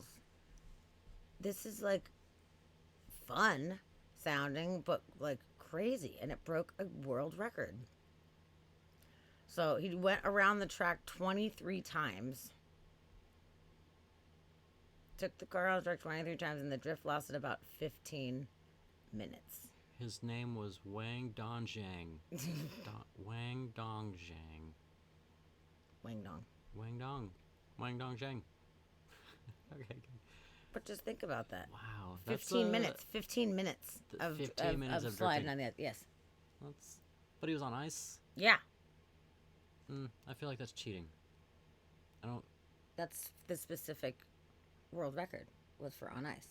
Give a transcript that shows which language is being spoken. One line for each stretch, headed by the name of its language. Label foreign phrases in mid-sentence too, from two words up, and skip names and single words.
English: This is like fun sounding, but like crazy, and it broke a world record. So he went around the track 23 times. Took the car around the track 23 times, and the drift lasted about 15 minutes. His name was Wang Dongzhang. Wang Dongzhang. Wang Dong. Wang Dong. Wang Dongzhang. Okay. But just think about that. Wow. 15 minutes. 15 minutes of 15 minutes of sliding drifting. on the ice. Yes. But he was on ice? Yeah. I feel like that's cheating. I don't... That's the specific world record was for on ice.